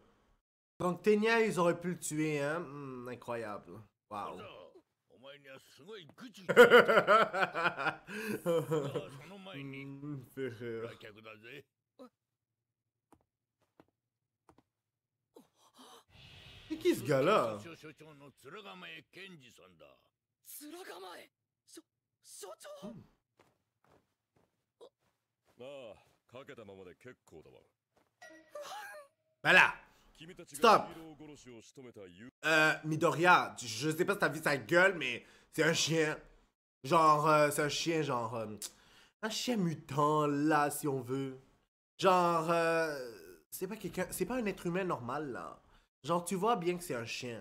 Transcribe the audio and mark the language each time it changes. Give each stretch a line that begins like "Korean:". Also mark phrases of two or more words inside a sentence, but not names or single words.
French: Donc Tenya, ils auraient pu le tuer, hein? Incroyable. Waouh. Fait rire. C'est qui ce gars-là?
Japanese: ああ、かけたままで結構だわ。
French: Voilà. Stop.
Japanese: ヒーロー殺しを仕留めたユ
French: Midoriya, je sais pas si t'as vu sa gueule, mais c'est un chien. Genre, c'est un chien, genre, un chien mutant, là, si on veut. Genre, c'est pas quelqu'un, c'est pas un être humain normal, là. Genre, tu vois bien que c'est un chien.